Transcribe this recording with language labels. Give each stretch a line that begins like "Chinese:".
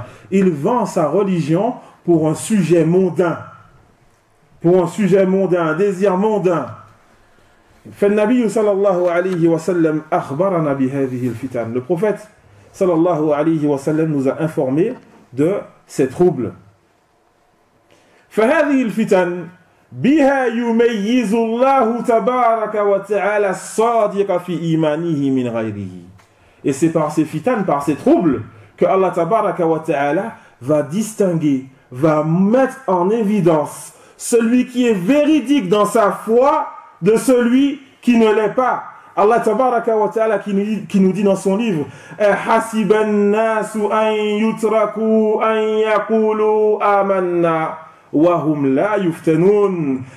French: Il vend sa religion pour un sujet mondain, un désir mondain.
Arabic: فالنبي صلى الله عليه وسلم أخبرنا بهذه الفتن.
French: Le prophète صلى الله عليه وسلم nous a informé de ces troubles.
Arabic: فهذه الفتن بها يميز الله تبارك وتعالى الصادق في إيمانه من غيره.
French: Et c'est par ces fitanes, par ces troubles, que Allah tabaraka wa ta'ala va distinguer, va mettre en évidence celui qui est véridique dans sa foi de celui qui ne l'est pas. Allah tabaraka wa ta'ala qui nous dit dans son livre
Arabic: hasiban nasu an yutraku an yaqulu amanna wa hum la yuftanun.